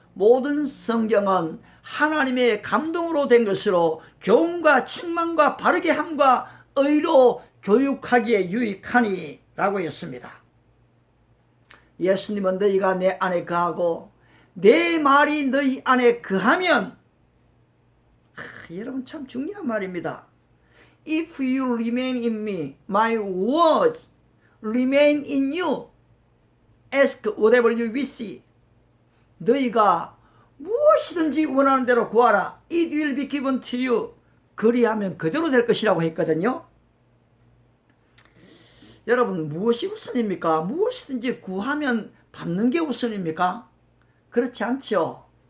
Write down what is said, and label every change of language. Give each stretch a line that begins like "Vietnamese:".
Korean: 모든 성경은 하나님의 감동으로 된 것으로 교훈과 책망과 바르게 함과 의로 교육하기에 유익하니 라고 했습니다. 예수님은 너희가 내 안에 거하고 내 말이 너희 안에 거하면, 여러분 참 중요한 말입니다.
English: If you remain in me, my words remain in you. Ask whatever you wish.
Korean: 너희가 무엇이든지 원하는 대로 구하라.
English: It will be given to you.
Korean: 그리하면 그대로 될 것이라고 했거든요. 여러분, 무엇이 우선입니까? 무엇이든지 구하면 받는 게 우선입니까? 그렇지 않죠.